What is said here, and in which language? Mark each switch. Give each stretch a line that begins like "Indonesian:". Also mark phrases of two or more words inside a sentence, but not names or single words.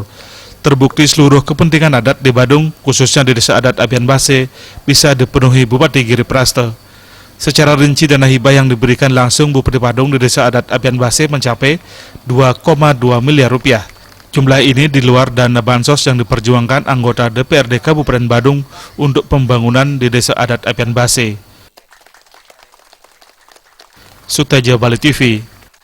Indonesian: Terbukti seluruh kepentingan adat di Badung, khususnya di Desa Adat Abian Base, bisa dipenuhi Bupati Giri Prasto. Secara rinci dana hibah yang diberikan langsung Bupati Badung di Desa Adat Abian Base mencapai 2,2 miliar rupiah. Jumlah ini di luar dana bansos yang diperjuangkan anggota DPRD Kabupaten Badung untuk pembangunan di Desa Adat Abian Base. Suteja Bali TV.